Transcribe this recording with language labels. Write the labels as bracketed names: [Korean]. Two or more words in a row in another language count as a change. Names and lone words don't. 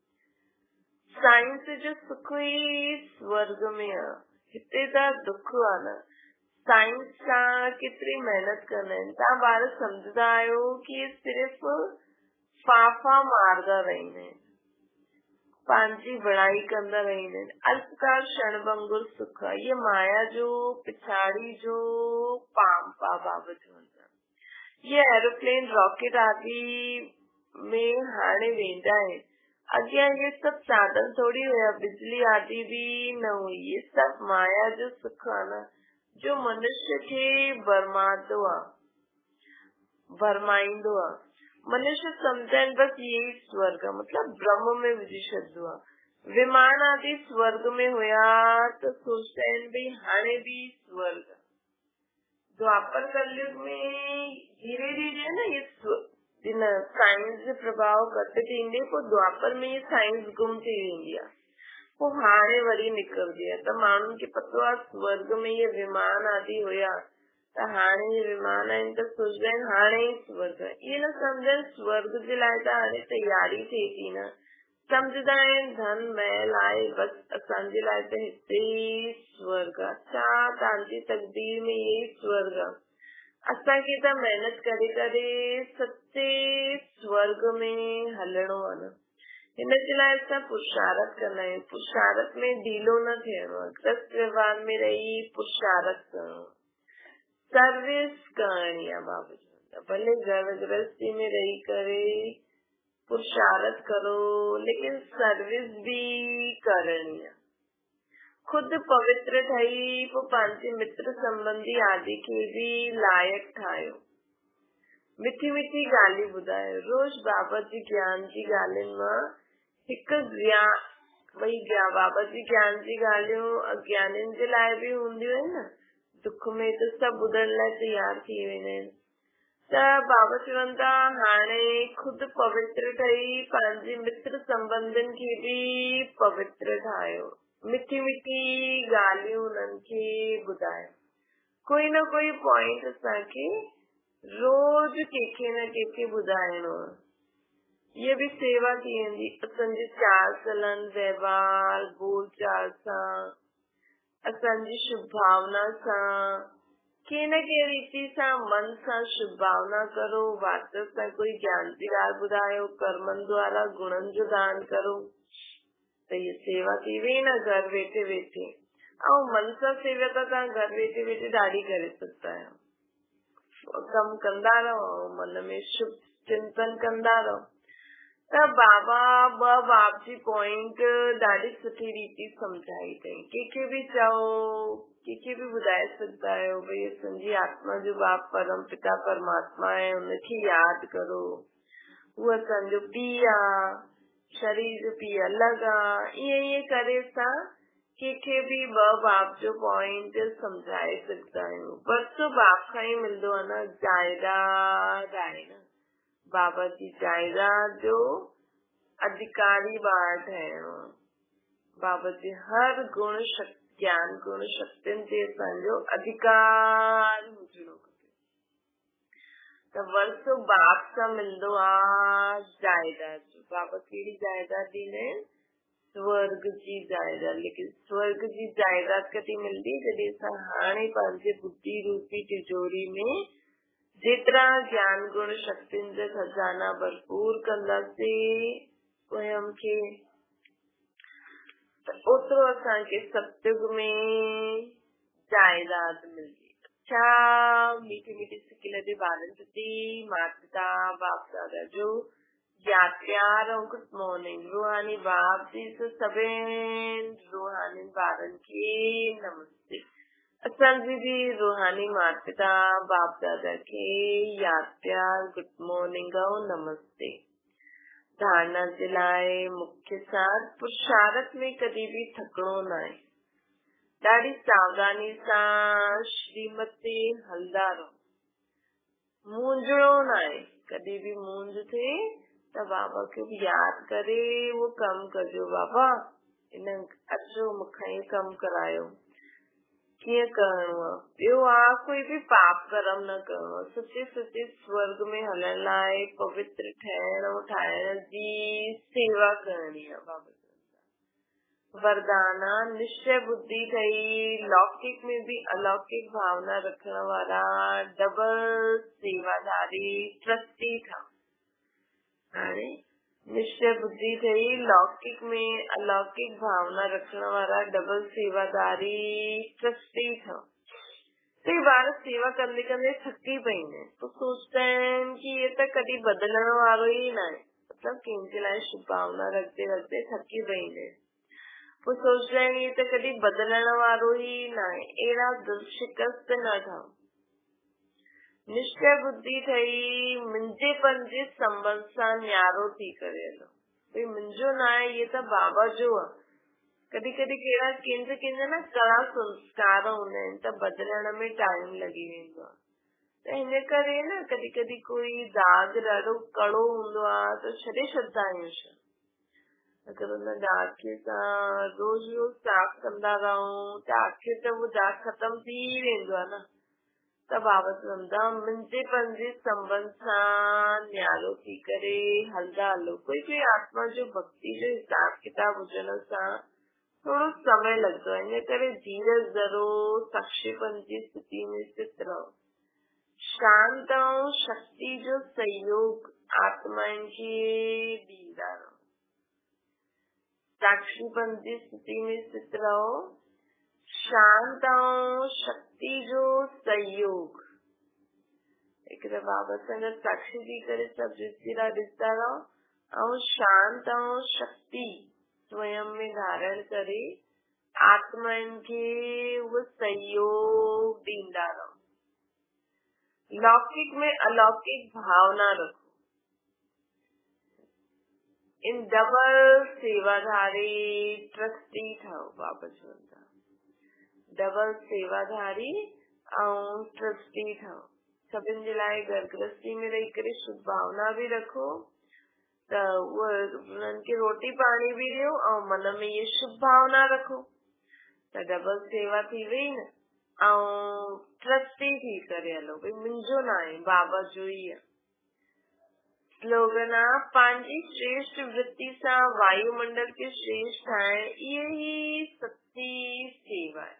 [Sindhi] साइंस जो सुख ई स्वर्ग में आहे, हिते त दुख आहे न। साइंस सां केतिरी महिनत कंदा आहिनि। तव्हां ॿार सम्झंदा आहियो कि सिर्फ़ फाफा मारदा रहंदा आहिनि, पंहिंजी बड़ाई कंदा रहंदा आहिनि। अल्पकाल क्षणभंगुर सुख आहे। ये माया जो पिछाड़ी जो पांप आहे बाबा चवनि। ये एरोप्लेन रॉकेट आदि में हाणे वेंदा आहिनि। अॻियां ये सब साधन थोड़ी हुया, बिजली आदि भी न हुई। ये सब माया जो सुख आहे न, जो मनुष्य खे बरमादो आहे, भरमाईंदो आहे। मनुष्य सम्झनि बस यही स्वर्ग, मतलब ब्रह्म में विझी छॾंदो आहे। विमान आदि स्वर्ग में हुया त सोचता आहिनि भई हाणे भी स्वर्ग। द्वापर कलयुग में धीरे धीरे न ये साइंस जो प्रभाव घटि थींदे, पोइ द्वापर में साइंस गुम थी वेंदी आहे। पोइ हाणे वरी निकिरंदी आहे। त माण्हुनि खे पतो आहे स्वर्ग में ये विमान आदि हुया, त हाणे ये विमान आहिनि त सोचदा आहिनि हाणे ई स्वर्ग आहे। इहे न सम्झनि स्वर्ग जे लाइ त हाणे तयारी थिए थी न। सम्झंदा आहिनि धन महल आहे, बस असांजे लाइ त हिते ई स्वर्ग आहे। छा तव्हांजी तकदीर में यही स्वर्ग आहे। असांखे त महिनत करे करे सच्चे स्वर्ग में हलणो आहे न। हिन जे लाइ असां पुरुषारत कंदा आहियूं। पुरुषारत में ढीलो न थियणो आहे। ग्रस्त व्यवहार में रही पुरुषारत करणो, सर्विस करणी आहे। बाबा जी भले घर गृहस्थी में रही करे पुरुषारत करो, लेकिन सर्विस भी करणी आहे। खुद पवित्र ठही पोइ पंहिंजे मित्र संबंधी आदि खे भी लायक ठाहियो। मिठी मिठी ॻाल्हियूं ॿुधायो। रोज़ बाबा जी ज्ञान जी ॻाल्हियुनि मां हिकु वही बाबा जी ज्ञान जी ॻाल्हियूं अज्ञानियुनि जे लाइ भी हूंदियूं आहिनि न। दुख में त सभु ॿुधण लाइ तयार थी वेंदा आहिनि। त बाबा चवनि था हाणे खुद पवित्र ठही पंहिंजे मित्र संबंधियुनि खे भी पवित्र ठाहियो। मिठी मिठी ॻाल्हियूं उन्हनि खे ॿुधायो। कोई न कोई पॉइंट असांखे रोज कंहिंखे न कंहिंखे ॿुधाइणो आहे। ये भी सेवा थी वेंदी। असांजे चाल चलन व्यवहार बोल चाल सां, असांजी शुभ भावना सां, कंहिं न कंहिं रीति सां मन सां शुभ भावना करो। वास्तव सां कोई ज्ञान जी ॻाल्हि ॿुधायो। कर्मनि द्वारा गुणनि जो दान करो। त ये सेवा थी वई न घर वेठे वेठे। ऐं मन सां सेवा त तव्हां घर वेठे वेठे ॾाढी करे सघंदा आहियो। कमु कंदा रहो, मन में शुभ चिंतन कंदा रहो। त बाबा ॿ बाप जी पॉइंट ॾाढी सुठी रीति सम्झाई अथई। कंहिंखे बि चओ, कंहिंखे बि ॿुधाए सघंदा आहियो भई असांजी आत्मा जो बाप परम पिता परमात्मा आहे, उनखे यादि करो। उहो असांजो पीउ आहे, शरीर जो पीउ अलॻि आहे। ईअं करे असां कंहिंखे बि ॿ बाप जो पॉइंट सम्झाए सघंदा आहियूं। बस बाप खां ई मिलंदो आहे न। जायदाद आहे न, बाबा जी जायदाद जो अधिकारी ॿार ठहिणो आहे। बाबा जी हर गुण ज्ञान गुण शक्तियुनि ते असांजो अधिकार हुजणो खपे। त वर्षो बाप सां मिलंदो आहे जायदाद जो। बाबा कहिड़ी जायदाद ॾींदा आहिनि? स्वर्ग जी जायदाद। लेकिन स्वर्ग जी जायदाद कॾहिं मिलंदी? जॾहिं असां हाणे पंहिंजे बुद्धि रूपी तिजोरी में जेतिरा ज्ञान गुण शक्तियुनि जा खजाना भरपूर कंदासीं स्वयं खे, त ओतिरो असांखे सत्युग में जायदाद मिलती। अच्छा मीठी मीठी सिकिलरी ॿारनि प्रति माता पिता बाप दादा जो याद प्यार और [English] good morning. [Sindhi] रूहानी बाप जी से सभिनि रूहानी ॿारनि खे नमस्ते। असांजी भी रूहानी माता पिता बाप दादा के याद प्यार [English] good morning [Sindhi] और नमस्ते। धारणा जे लाइ मुख्य सार पुरुषार्थ में कभी भी थकणो न आहे। ॾाढी सावधानी सां श्रीमत ते हलंदा रहो। मूंझणो न आहे। कॾहिं भी मूंझ थिए त बाबा खे भी याद करे वो कम कजो। बाबा इन अचो मूंखां ये कम करायो। कीअं करणो आहे? ॿियो आहे कोई भी पाप कर्म न करणो आहे। सचे सचे स्वर्ग में हलण लाइ पवित्र ठहण और ठाहिण जी सेवा करणी आहे। बाबा वरदान निश्चय बुद्धि ठही लौकिक में भी अलौकिक भावना रखण वारा डबल सेवादारी ट्रस्टी था। हाणे निश्चय बुद्धि ठही लौकिक में अलौकिक भावना रखण वारा डबल सेवादारी ट्रस्टी था। कई बार सेवा कंदे कंदे थकी पईंदा आहिनि तो सोचता आहिनि कि ये त कॾहिं बदलण वारो ई न आहे। मतलब कंहिंजे लाइ शुभ भावना रखते रखते थकी पईंदा आहिनि। [Hindi] वो सोचता है ये तो कभी [Sindhi] बदलण वारो [Hindi] ही ना है। [Sindhi] एड़ा दिल शिकस्त न थाओ। निश्चय बुद्धि ठही मुंहिंजेपन जे संबंध सां न्यारो थी करे हलो। भई मुंहिंजो न आहे ये तो बाबा जो आहे। कॾहिं कॾहिं कहिड़ा कंहिंजा न कड़ा संस्कार हूंदा आहिनि त बदलण में टाइम लॻी वेंदो आहे। त हिन करे न कॾहिं कॾहिं कोई दाग ॾाढो कड़ो हूंदो आहे त छॾे छॾंदा आहियूं छा। अगर उन दाग खे असां रोज रोज साफ़ कंदा रहूं त आखिर त वो दाग खत्म थी वेंदो आहे न। त बाबा चवंदा मुंहिंजेपन जे संबंध सां न्यारो थी करे हलंदा हलो। कोई आत्मा जो भक्ति जो हिसाब किताब हुजण सां थोड़ो समय लॻंदो आहे। इन करे धीरज धरो साक्षीपन जी स्थिति में स्थित रहो। शांत ऐं शक्ति जो सहयोग आत्माउनि खे ॾींदा रहो। साक्षीपन जी स्थिति में स्थित रहो। शांत और शक्ति जो सहयोग। एक बाबा संगत साक्षी थी करे सब रिश्तेदार ॾिसंदा रहो और शांत और शक्ति स्वयं में धारण करे आत्माउनि खे वो सहयोग ॾींदा रहो। लौकिक में अलौकिक भावना रखो। इन डबल सेवाधारी ट्रस्टी ठहो। बाबा चवंदा डबल सेवाधारी ऐं ट्रस्टी ठहो। सभिनि जे लाइ घर गृहस्थी में रही करे शुभ भावना भी रखो त उन्हनि खे रोटी पाणी भी ॾियो ऐं मन में ये शुभ भावना रखो त डबल सेवा थी वई न। ऐं ट्रस्टी थी करे हलो। भई मुंहिंजो न आहे बाबा जो ई आहे। स्लोगन आहे पंहिंजी श्रेष्ठ वृत्ति सां वायुमंडल के श्रेष्ठ ठाहिण इहे ही सच्ची सेवा आहे।